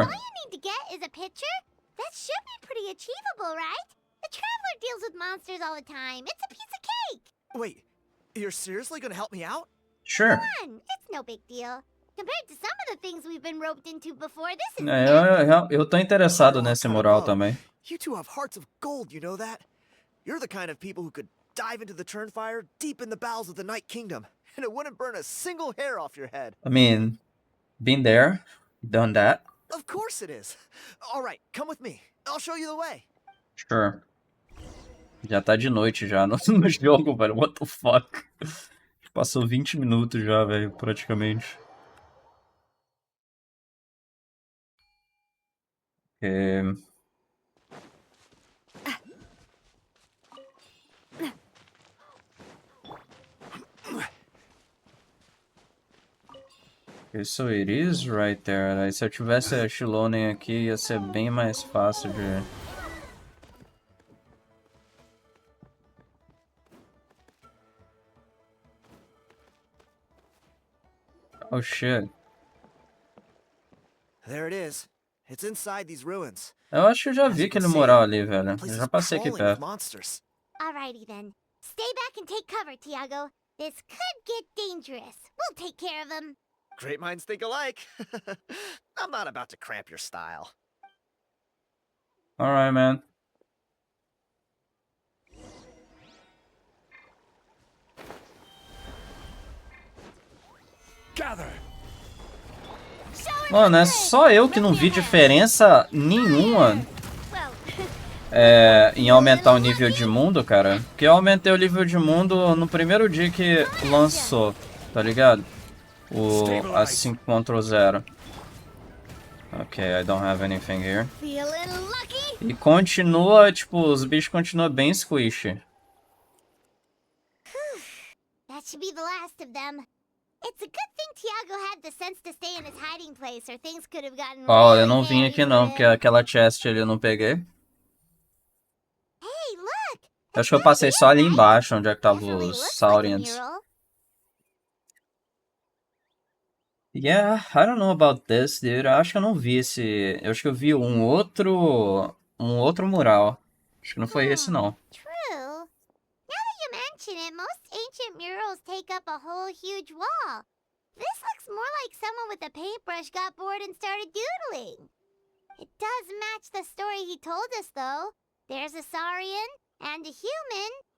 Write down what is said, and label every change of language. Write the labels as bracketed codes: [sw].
[en] All you need to get is a picture? That should be pretty achievable, right? The Traveler deals with monsters all the time. It's a piece of cake. Wait, you're seriously gonna help me out? Sure. Come on, it's no big deal. Compared to some of the things we've been roped into before, this is [pt] Eu tô interessado nesse mural também. [en] You two have hearts of gold, you know that? You're the kind of people who could dive into the Turnfire deep in the bowels of the Night Kingdom, and it wouldn't burn a single hair off your head. I mean, been there, done that. Of course it is. All right, come with me. I'll show you the way. Sure. [pt] Já tá de noite já no jogo, velho. [en] What the fuck? [pt] Passou 20 minutos já, velho, praticamente. [en] Okay, so it is right there. [pt] Aí, se eu tivesse a Shilonen aqui, ia ser bem mais fácil de... [en] Oh shit. There it is. It's inside these ruins. [pt] Eu acho que eu já vi aquele mural ali, velho. Eu já passei aqui perto. [en] Monsters. Alrighty then. Stay back and take cover, Tiago. This could get dangerous. We'll take care of him. Great minds think alike. I'm not about to cramp your style. Alright, man. Gather. [pt] Mano, é só eu que não vi diferença nenhuma em aumentar o nível de mundo, cara. Porque eu aumentei o nível de mundo no primeiro dia que lançou, tá ligado? A 5.0. [en] Ok, I don't have anything here. [pt] E continua, tipo, os bichos continuam bem squishy. [en] That should be the last of them. It's a good thing Tiago had the sense to stay in his hiding place, or things could have gotten [pt] Ó, eu não vim aqui não, porque aquela chest ali eu não peguei. [en] Hey, look! [pt] Acho que eu passei só ali embaixo, onde é que tava os Saurians. [en] Yeah, I don't know about this, dude. [pt] Eu acho que eu não vi esse... Eu acho que eu vi um outro mural. Acho que não foi esse, não. [en] True. Now that you mention it, most ancient murals take up a whole huge wall. This looks more like someone with a paintbrush got bored and started doodling. It does match the story he told us, though. There's a Saurian and a human.